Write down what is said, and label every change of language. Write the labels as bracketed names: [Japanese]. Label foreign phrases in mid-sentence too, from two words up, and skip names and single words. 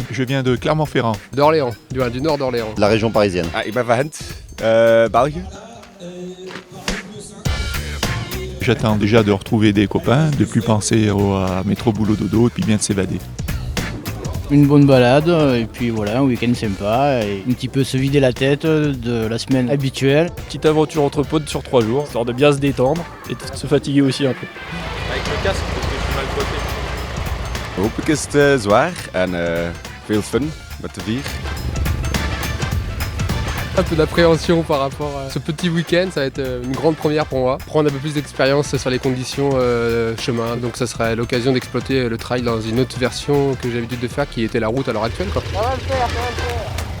[French] Je viens de Clermont-Ferrand. D'Orléans, du nord d'Orléans. La région parisienne. [Dutch] Ik ben van Gent, België. [French] J'attends déjà de retrouver des copains, de plus penser à métro boulot dodo et puis bien de s'évader. Une bonne balade et puis voilà, un week-end sympa et un petit peu se vider la tête de la semaine habituelle. Petite aventure entre potes sur 3 jours, histoire de bien se détendre et de se fatiguer aussi un peu. Avec le casque parce que je suis mal coiffé. [Dutch] Hopelijk is het zwaar en veel fun met de vier. [French] Un peu d'appréhension par rapport à ce petit week-end, ça va être une grande première pour moi. Prendre un peu plus d'expérience sur les conditions chemin, donc ça serait l'occasion d'exploiter le trail dans une autre version que j'ai l'habitude de faire qui était la route à l'heure actuelle, quoi. Ça va le faire, ça va le faire.